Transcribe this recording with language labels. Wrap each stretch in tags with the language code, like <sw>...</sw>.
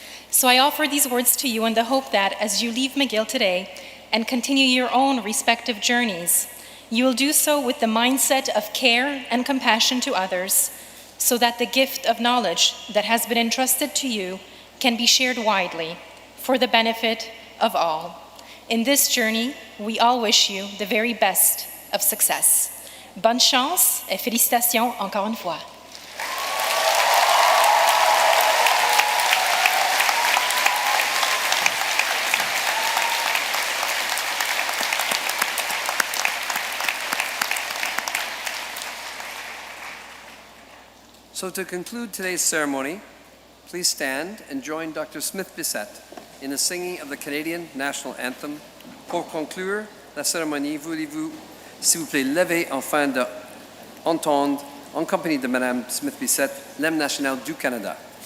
<en>So I offer these words to you in the hope that as you leave McGill today and continue your own respective journeys, you will do so with the mindset of care and compassion to others, so that the gift of knowledge that has been entrusted to you can be shared widely for the benefit of all. In this journey, we all wish you the very best of success.</en> <fr>Bonne chance et félicitations encore une fois.</fr> <en>So to conclude today's ceremony, please stand and join Dr. Smith-Bissett in the singing of the Canadian National Anthem.</en> <fr>Pour conclure la cérémonie, voulez-vous, s'il vous plaît, lever afin d'entendre, en compagnie de Madame Smith-Bissett, l'hymne national du Canada.</fr>